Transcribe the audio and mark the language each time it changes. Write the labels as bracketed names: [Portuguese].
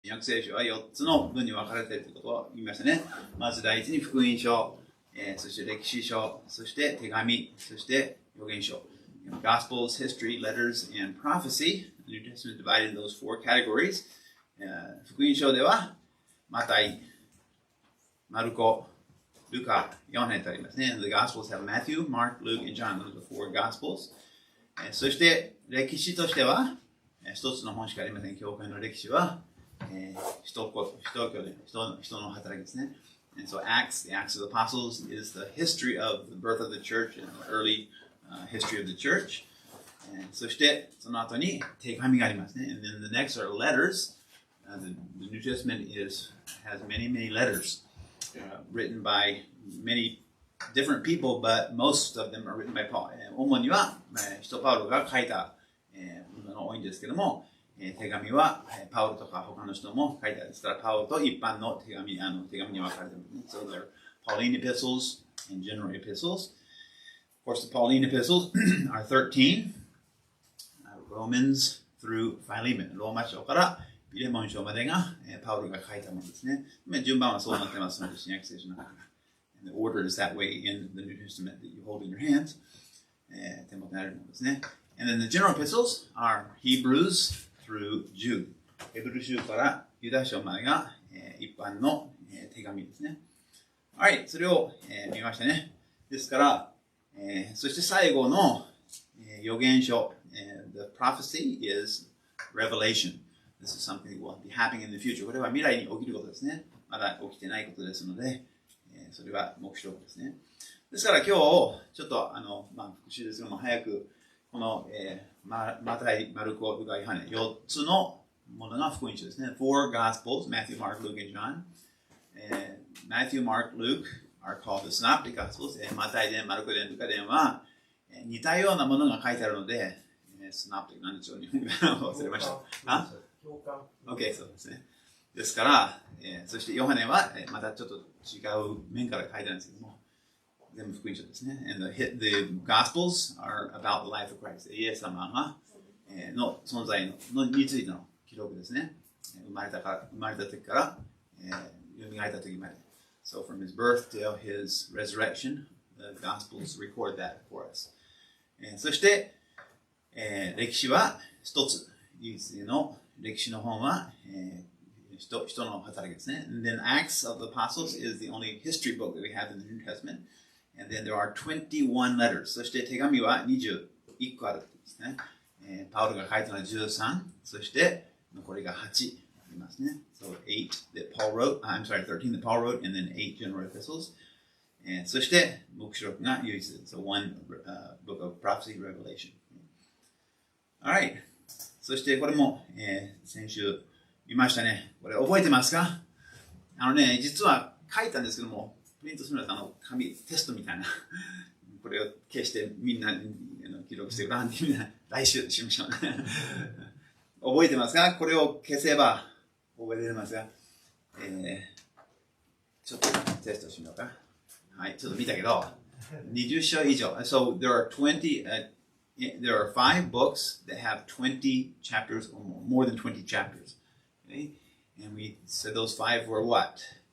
[Japanese] 約聖書は4つの文に分かれているということを言いましたね。まず第一に福音書、そして歴史書、そして手紙、そして預言書。 [English] Gospels, history, letters, and prophecy. The New Testament is divided into those four categories. [Japanese] 福音書では、マタイ、マルコ、ルカ、ヨハネとありますね。 [English] The Gospels have Matthew, Mark, Luke, and John. Those are the four Gospels. [Japanese] そして歴史としては、一つの本しかありません。教会の歴史は、人の働きですね。 [English] And so Acts, the Acts of the Apostles, is the history of the birth of the church and the early history of the church. [Japanese] そしてその後に手紙がありますね。 [English] And then the next are letters. The New Testament has many letters written by many different people, but most of them are written by Paul. [Japanese] 主には使徒パウロが書いたものが多いんですけども、手紙はパウロとか他の人も書いてあるんですから、パウロと一般の手紙に分かれているんですね。 [English] So there are Pauline epistles and general epistles. Of course, the Pauline epistles are 13, Romans through Philemon. [Japanese] ローマ書からピレモン書までがパウロが書いたものですね。順番はそうなってますので、新約聖書の中から。 [English] And the order is that way in the New Testament that you hold in your hands. [Japanese] 手元にあるものですね。 [English] And then the general epistles are Hebrews through Jude. [Japanese] ヘブル書からユダ書までが一般の手紙ですね。はい、それを見ましたね。ですから、そして最後の預言書。 [English] The prophecy is revelation. This is something that will be happening in the future. [Japanese] これは未来に起きることですね。まだ起きてないことですので、それは目標ですね。ですから今日、ちょっと復習ですけども、早くこの、マタイ、マルコ、ルカ、ヨハネ、4つのものが福音書ですね。 [English] Four Gospels, Matthew, Mark, Luke, and John. Matthew, Mark, Luke are called the Synoptic Gospels. [Japanese] マタイ伝、マルコ伝、ルカ伝は似たようなものが書いてあるので、Synoptic なんでしょう、日本語忘れました。 OK、そうですね。ですから、そしてヨハネはまたちょっと違う面から書いてあるんですけども、全部福音書ですね。 [English] And the Gospels are about the life of Christ. [Japanese] イエス様がの存在についての記録ですね。生まれた時から、蘇った時まで。 [English] So from his birth till his resurrection, the Gospels record that for us. [Japanese] そして、歴史は一つ。唯一の歴史の本は、人の働きですね。 [English] And then Acts of the Apostles is the only history book that we have in the New Testament. And then there are 21 letters. [Japanese] そして手紙は21個あるんですね。パウロが書いたのは13。そして残りが8ありますね。 [English] So 8 that Paul wrote. I'm sorry, 13 that Paul wrote, and then 8 general epistles. [Japanese] そして黙示録が唯一。 [English] So one book of prophecy, revelation. Alright. [Japanese] そしてこれも、先週見ましたね。これ覚えてますか？実は書いたんですけども、プリントするのは紙、テストみたいな。これを消してみんなに記録してごらんってみんな来週しましょうね。覚えてますか？これを消せば覚えてますか？ちょっとテストしようか。はい、ちょっと見たけど、20章以上。 [English] So there are 5 books that have 20 chapters or more than 20 chapters. Okay? And we said those 5 were what?